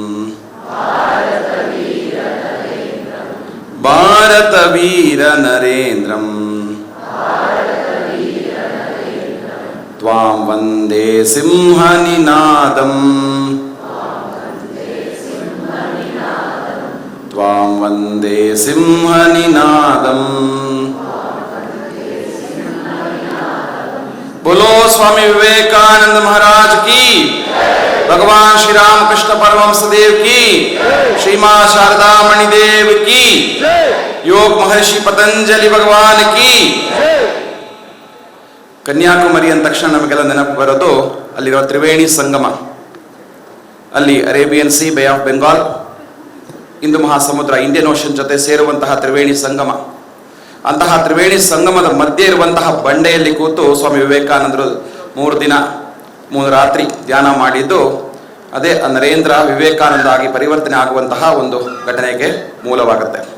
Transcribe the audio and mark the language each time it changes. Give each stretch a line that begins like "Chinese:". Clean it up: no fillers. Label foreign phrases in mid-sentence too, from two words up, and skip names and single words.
Sanskrit: ಭಾರತ ವೀರ ನರೇಂದ್ರಂ, ತ್ವಾಂ ವಂದೇ ಸಿಂಹ ನಿನಾದಂ, ತ್ವಾಂ ವಂದೇ ಸಿಂಹ ನಿನಾದಂ.
Hindi: बोलो स्वामी विवेकानंद महाराज की, भगवान श्री राम कृष्ण परमहंस देव की, श्री मां शारदा मणि देव की, योग महर्षि पतंजलि भगवान की.
Kannada: ಕನ್ಯಾಕುಮಾರಿ ಅಂದ ತಕ್ಷಣ ನಮಗೆಲ್ಲ ನೆನಪು ಬರೋದು ಅಲ್ಲಿರೋ ತ್ರಿವೇಣಿ ಸಂಗಮ. ಅಲ್ಲಿ ಅರೇಬಿಯನ್ ಸಿ, ಬೇ ಆಫ್ ಬೆಂಗಾಲ್, ಹಿಂದೂ ಮಹಾಸಮುದ್ರ, ಇಂಡಿಯನ್ ಓಷನ್ ಜೊತೆ ಸೇರುವಂತಹ ತ್ರಿವೇಣಿ ಸಂಗಮ. ಅಂತಹ ತ್ರಿವೇಣಿ ಸಂಗಮದ ಮಧ್ಯೆ ಇರುವಂತಹ ಬಂಡೆಯಲ್ಲಿ ಕೂತು ಸ್ವಾಮಿ ವಿವೇಕಾನಂದರು 3 ದಿನ 3 ರಾತ್ರಿ ಧ್ಯಾನ ಮಾಡಿದ್ದು ಅದೇ ನರೇಂದ್ರ ವಿವೇಕಾನಂದ ಆಗಿ ಪರಿವರ್ತನೆ ಆಗುವಂತಹ ಒಂದು ಘಟನೆಗೆ ಮೂಲವಾಗುತ್ತೆ.